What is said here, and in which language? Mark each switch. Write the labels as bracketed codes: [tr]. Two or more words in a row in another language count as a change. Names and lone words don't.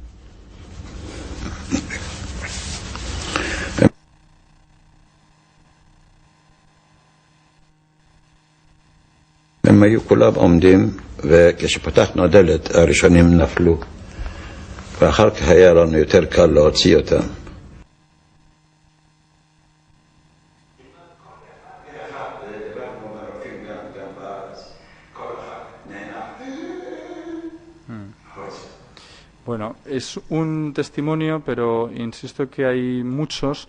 [he] הם היו כולם עומדים, וכשפתחנו הדלת הראשונים נפלו, ואחר כך היה לנו יותר קל להוציא אותם. [es] Bueno, es un testimonio, pero insisto que hay muchos.